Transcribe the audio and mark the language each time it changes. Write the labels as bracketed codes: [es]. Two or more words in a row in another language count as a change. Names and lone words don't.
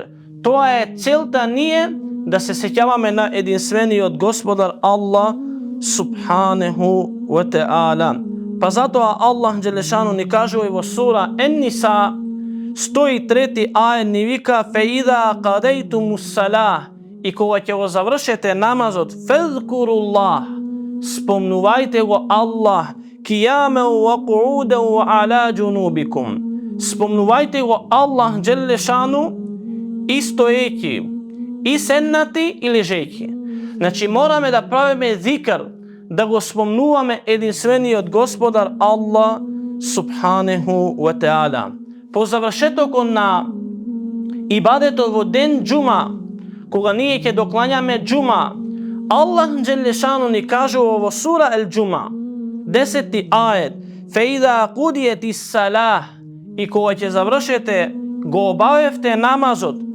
[mk] Тоа е целта ние да се сеќаваме на единствениот Господар Аллах [ar] سبحانه وتعالى. [mk] Па затоа Аллах Джелешану ни кажува и во сура Ен-Ниса 103 ајет ни вика: [ar] "فإذا قضيتم الصلاة", [mk] и кога ќе го завршите намазот, фазкуруллах, спомнувајте го Аллах, [ar] قياما وقعودا وعلى جنوبكم. [mk] Спомнувајте го Аллах [ar] جل شأنه [mk] и стоејќи, и седнати и лежејќи. Значи мораме да правиме зикр, да го спомнуваме единствениот Господар Аллах [ar] سبحانه وتعالى. [mk] По завршетокот на ибадетот во ден джума, кога ние ќе доклањаме джума, Аллах джелешану ни кажува во сура Ел-Джума, 10 ајет, [ar] فإذا قضيت الصلاة, [mk] и кога ќе завршите, го обавевте намазот,